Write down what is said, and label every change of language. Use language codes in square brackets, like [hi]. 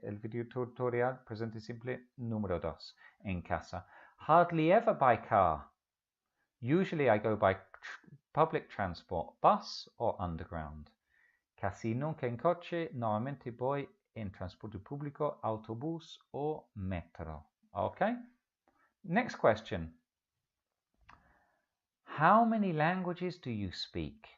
[es] El video tutorial presente simple número 2 en casa. [en] Hardly ever by car. Usually I go by public transport, bus or underground. [es] Casi nunca en coche, normalmente voy en transporte público, autobús o metro. [en] Okay? Next question. How many languages do you speak?